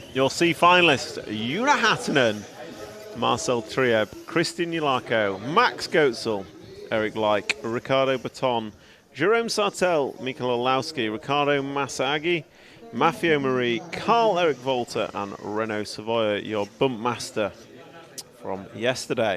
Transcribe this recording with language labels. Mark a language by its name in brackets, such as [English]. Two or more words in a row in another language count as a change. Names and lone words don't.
[English] Your C finalists: Juna Hattunen, Marcel Trieb, Kristin Yulako, Max Goetzel, Eric Leik, Ricardo Baton, Jerome Sartel, Mikael Olowski, Ricardo Masagi, Maffeo Marie, Carl Eric Volta, and Renaud Savoya, your bump master from yesterday.